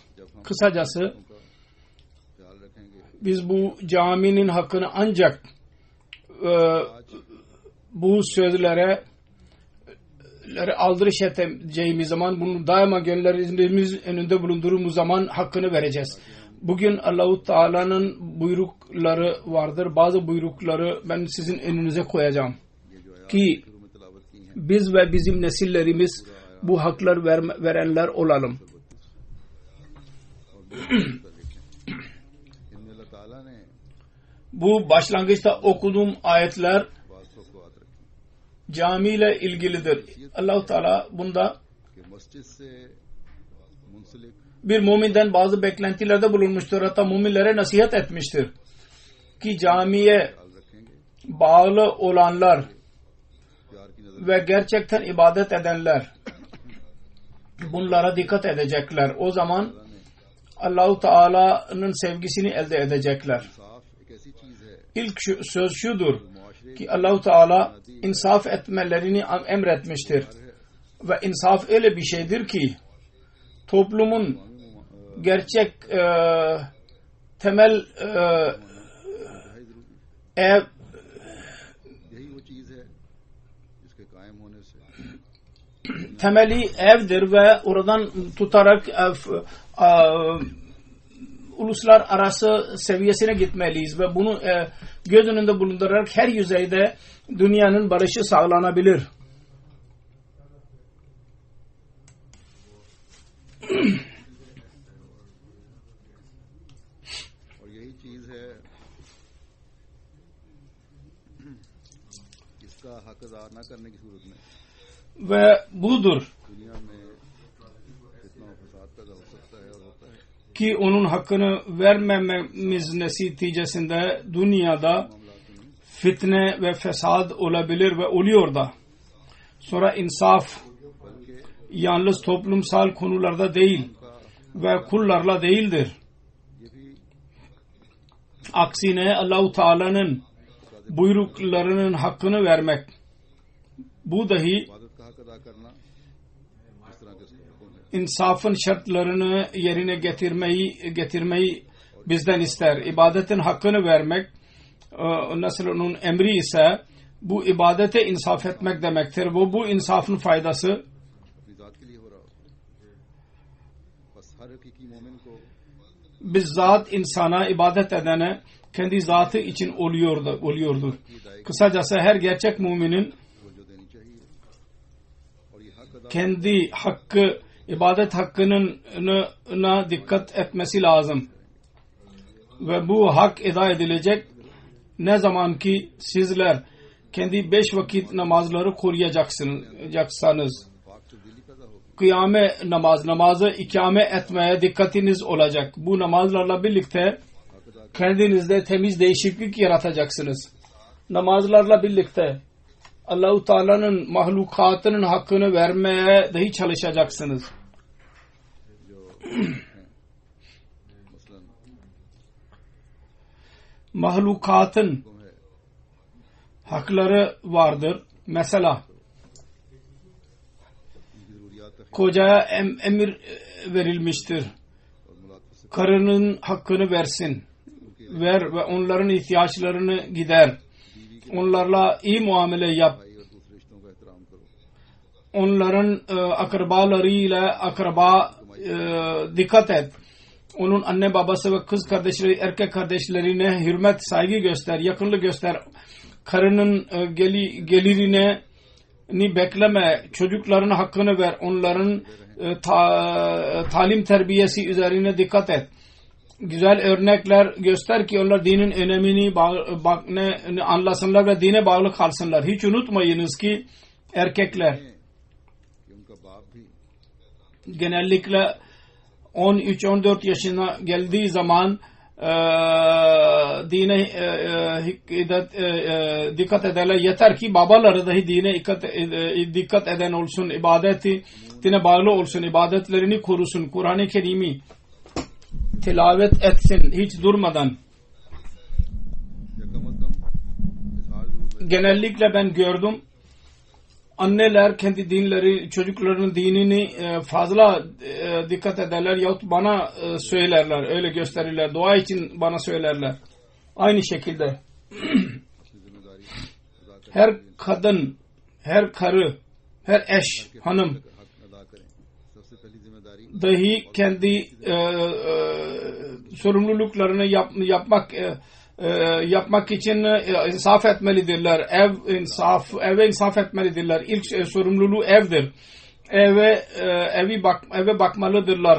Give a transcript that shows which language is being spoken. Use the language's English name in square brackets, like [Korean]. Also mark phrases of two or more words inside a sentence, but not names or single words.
[Turkish] Kısacası biz bu caminin hakkını ancak bu sözlere aldırış edeceğimiz zaman, bunu daima gönüllerimiz önünde bulundurduğumuz zaman hakkını vereceğiz. Bugün Allah-u Teala'nın buyrukları vardır. Bazı buyrukları ben sizin önünüze koyacağım. Ki biz ve bizim nesillerimiz bu haklar verenler olalım. [Urdu] ان میں اللہ تعالیٰ نے [Turkish] Bu başlangıçta okuduğum ayetler [Urdu] باتوں کو یاد رکھی [Turkish] cami ile ilgilidir. Allah-u Teala bunda [Urdu] کہ مسجد سے منسلک [Turkish] bir müminden bazı beklentilerde bulunmuştur. Hatta müminlere nasihat etmiştir. Ki camiye [Urdu] خیال رکھیں گے, [Turkish] bağlı olanlar [Urdu] پیار کی نظر [Turkish] ve gerçekten ibadet edenler bunlara dikkat edecekler. O zaman Allah-u Teala'nın sevgisini elde edecekler. [Urdu] انصاف ایک ایسی چیز ہے [Turkish] İlk söz şudur मुआशरे ki Allah-u Teala insaf etmelerini emretmiştir. Ve insaf öyle bir şeydir ki toplumun gerçek temel ev [Urdu] یہی وہ چیز ہے جس کے قائم ہونے سے [Turkish] temeli evdir ve oradan tutarak uluslararası seviyesine gitmeliyiz ve bunu göz önünde bulundurarak her yüzeyde dünyanın barışı sağlanabilir. [Urdu] اور یہی چیز ہے اس کا حق ادا نہ کرنے کی صورت میں [Turkish] Ve budur [Urdu] دنیا میں کتنا فساد پیدا ہو سکتا ہے اور ہوتا ہے [Turkish] ki onun hakkını vermememiz neticesinde dünyada fitne ve fesad olabilir ve oluyor da. Sonra insaf yalnız toplumsal konularda değil ve kullarla değildir. Aksine Allah-u Teala'nın buyruklarının hakkını vermek. Bu dahi [Urdu] عبادت کا حق ادا کرنا اس طرح کے حکم ہے [Turkish] insafın şartlarını yerine getirmeyi bizden ister. İbadetin hakkını vermek nasıl onun emri ise bu ibadete insaf etmek demektir. Bu insafın faydası [Urdu] اپنی ذات کے لیے ہو رہا ہوتا ہے بس ہر حقیقی مومن کو [Turkish] bizzat insana ibadet edene kendi zatı için oluyordur. Kısacası her gerçek müminin [Urdu] توجہ دینی چاہیے اور یہ حق ادا [Turkish] kendi hakkı, ibadet hakkına dikkat etmesi lazım. Ve bu hak eda edilecek ne zaman ki sizler kendi 5 vakit namazları koruyacaksanız. [Urdu] پاک سے دلی پیدا ہوگی [Turkish] Kıyame namazı ikame etmeye dikkatiniz olacak. Bu namazlarla birlikte kendinizde temiz değişiklik yaratacaksınız. Namazlarla birlikte Allah-u Teala'nın mahlukatının hakkını vermeye dahi çalışacaksınız. मसलन Mahlukatın hakları vardır. Mesela [Urdu] ان کی ضروریات [Turkish] kocaya emir verilmiştir. [Urdu] اور ملاقات سے [Turkish] Karının hakkını versin. Ver ve onların ihtiyaçlarını gider. Onlarla iyi muamele yap. [Urdu] بھائی اور دوسرے رشتوں کا احترام کرو [Turkish] Onların akrabalarıyla dikkat et. Onun anne babası ve kız kardeşleri, erkek kardeşlerine hürmet, saygı göster, yakınlık göster. Karının gelirini bekleme, çocukların hakkını ver, onların talim terbiyesi üzerine dikkat et. Güzel örnekler göster ki onlar dinin önemini anlasınlar ve dine bağlı kalsınlar. Hiç unutmayınız ki erkekler [Urdu] کہ ان کا باپ بھی [Turkish] genellikle 13-14 yaşına geldiği zaman dine dikkat ederler. Yeter ki babaları dahi dine dikkat eden olsun, ibadetine bağlı olsun, ibadetlerini korusun, Kur'an-ı Kerim'i tilavet etsin hiç durmadan. [Urdu] یا کم از کم اظہار ضرور میں [Turkish] Genellikle ben gördüm, anneler kendi çocuklarının dinini fazla dikkat ederler yahut bana söylerler, öyle gösterirler, dua için bana söylerler. Aynı şekilde [Urdu] اپنی ذمہ داری ادا کریں [Turkish] her kadın, her karı, her eş, hanım [Urdu] حق ادا کریں سب سے پہلی ذمہ داری [Turkish] dahi kendi sorumluluklarını yapmak yapmak için insaf etmelidirler. Eve insaf etmelidirler. İlk sorumluluğu evdir. Eve bakmalıdırlar.